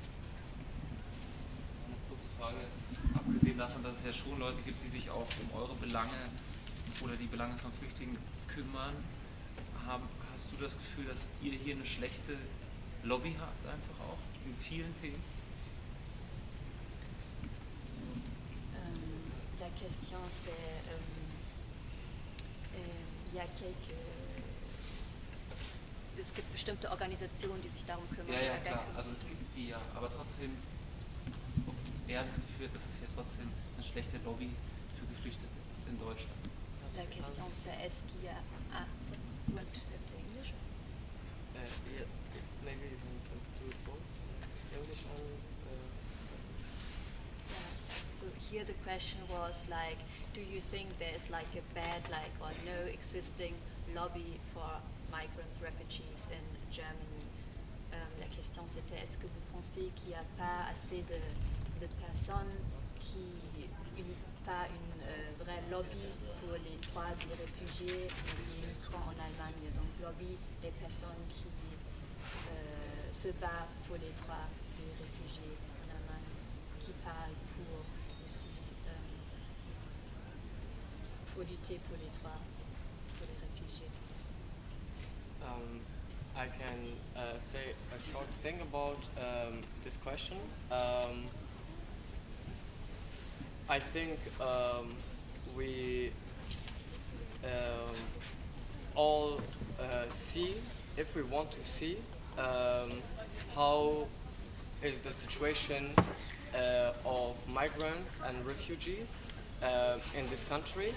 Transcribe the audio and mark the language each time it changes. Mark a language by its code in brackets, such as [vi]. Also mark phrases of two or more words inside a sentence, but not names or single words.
[de] Eine kurze Frage. Abgesehen davon, dass es ja schon Leute gibt, die sich auch um eure Belange oder die Belange von Flüchtlingen kümmern, hast du das Gefühl, dass ihr hier eine schlechte Lobby habt, einfach auch in vielen Themen? [fr] La question c'est, il y a [de] es gibt bestimmte Organisationen, die sich darum kümmern. Ja, Wer klar. kümmert Also sich es um- gibt die ja, aber trotzdem, wer hat das Gefühl, dass es hier trotzdem eine schlechte Lobby für Geflüchtete in Deutschland? [fr] La question c'est est-ce qu'il y a... [en] Ah, so, you want to have the English? Yeah, maybe you can do it both, English and. Yeah. So here the question was like, do you think there's like a bad or no existing lobby for migrants, refugees in Germany? [fr] La question c'était, est-ce que vous pensez qu'il n'y a pas assez de personnes pas une vraie lobby pour les droits des réfugiés et des migrants en Allemagne, donc lobby des personnes qui se battent pour les droits des réfugiés en Allemagne, qui parlent pour lutter pour les droits pour les réfugiés. [en] I can say a short thing about this question. I think we all see, if we want to see, how is the situation of migrants and refugees in this country.